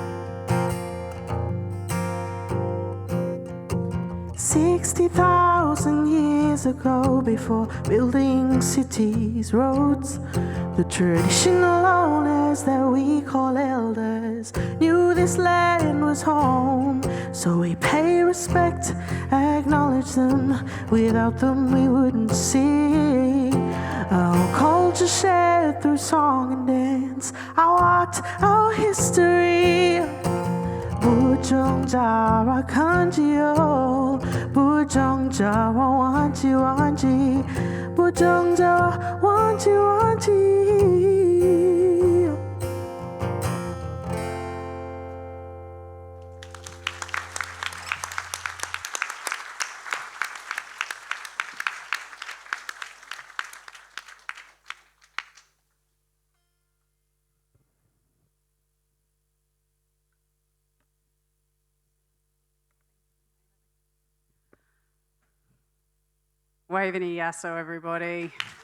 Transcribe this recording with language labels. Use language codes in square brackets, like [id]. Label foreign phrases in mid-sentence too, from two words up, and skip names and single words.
[en] 60,000 years ago, before building cities, roads, the traditional owners stars that we call elders knew this land was home. So we pay respect, acknowledge them. Without them we wouldn't sing. Our culture shared through song and dance, our art, our history. Bujongjawa kanjiyo, Bujongjawa wanji wanji, Bujongjawa wanji wanji. Waving a yasso, everybody.